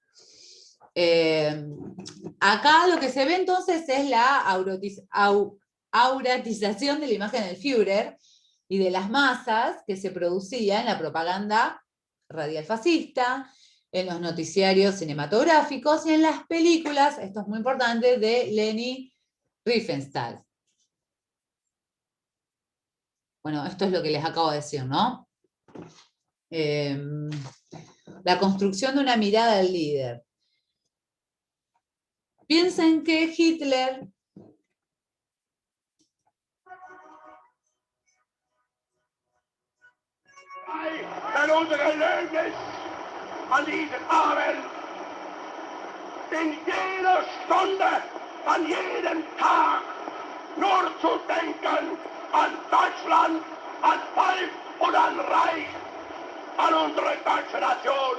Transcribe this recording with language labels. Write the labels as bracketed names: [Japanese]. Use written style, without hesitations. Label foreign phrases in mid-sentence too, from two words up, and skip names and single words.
[Spanish] Acá lo que se ve entonces es la auratización de la imagen del Führer y de las masas que se producía en la propaganda radial fascista, en los noticiarios cinematográficos y en las películas, esto es muy importante, de Leni Riefenstahl. Bueno, esto es lo que les acabo de decir, ¿no? La construcción de una mirada del líder. Piensen que Hitler [German] denn unsere Lösnis an diesem Abend in jeder Stunde, an jedem Tag nur zu denken an Deutschland, an Volk und an Reich, an unsere deutsche Nation.